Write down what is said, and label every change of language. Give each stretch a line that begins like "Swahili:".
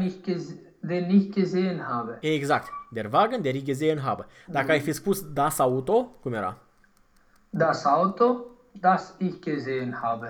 German: nicht den nicht gesehen habe.
Romanian: Exact.
German: Der Wagen, der ich gesehen habe.
Romanian: Dacă ai fi spus
German: das Auto,
Romanian: cum era?
German: Das Auto, das ich gesehen habe.